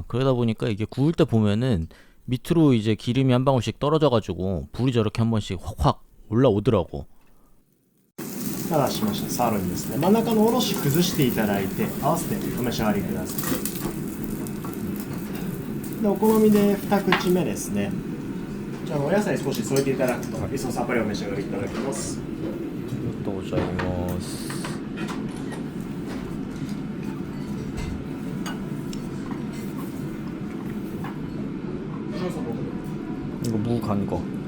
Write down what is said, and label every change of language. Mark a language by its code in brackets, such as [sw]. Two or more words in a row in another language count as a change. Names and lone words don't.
[ko] 그러다 보니까 이게 구울 때 보면은 밑으로 이제 기름이 한 방울씩 떨어져가지고 불이 저렇게 한 번씩 확확 올라오더라고. [ja] ただしましたサーロインですね。真ん中のおろし崩していただいて合わせてお召し上がりください。でお好みで2口目ですね。じゃあお野菜少し添えていただくと一層さっぱりお召し上がりいただけます。ありがとうございます。 [ko] 이거 무 간 거.